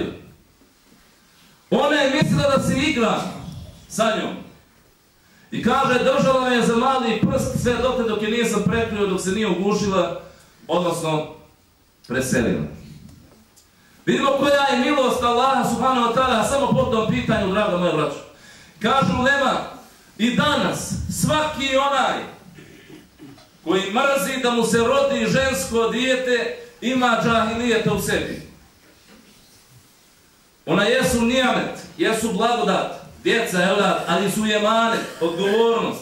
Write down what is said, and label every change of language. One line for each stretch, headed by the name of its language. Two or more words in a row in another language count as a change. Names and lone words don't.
Bosnian: Ona je mislila da se igra sa njom. I kaže, držala je za mali prst sve dok je nisam prekrio, dok se nije ugušila, odnosno preselila. Vidimo koja je milost Allaha
Arabic: سبحانه وتعالى
Bosnian: samo po tom pitanju, draga moja braćo. Kažu ulema, i danas svaki onaj koji mrzi da mu se rodi žensko dijete ima džahilijeta u sebi. Ona jesu nijamet, jesu blagodat, djeca, evlat, ali su emanet, odgovornost.